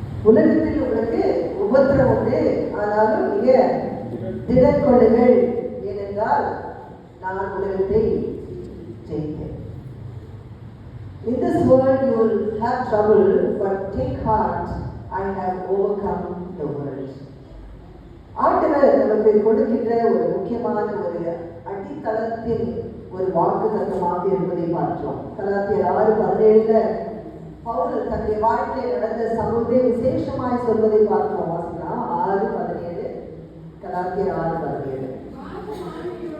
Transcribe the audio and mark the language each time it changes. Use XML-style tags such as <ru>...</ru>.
<ta>உலகத்தில் உங்களுக்கு உபத்திரம் உண்டு, ஆனாலும் நீங்க திடன் கொள்ளுங்கள், ஏனென்றால் நான் உலகத்தை ஜெயித்தேன்.</ta> <en>In this world you will have trouble, but take heart, I have overcome the world.</en> <ta>ஆண்டவர் நமக்கு கொடுக்கின்ற ஒரு முக்கியமான ஒரு அடித்தளத்தின் ஒரு வாக்கு தத்துவமாக இருப்பதை பார்க்கிறோம். கலாத்தியர் 6:17 பவுல் தன்னுடைய வாழ்க்கையில் நடந்த சம்பவத்தை விசேஷமாய் சொல்வதை பார்க்கிறோம். வாசிக்கலாம் 6:17, கலாத்தியர் 6:17.</ta>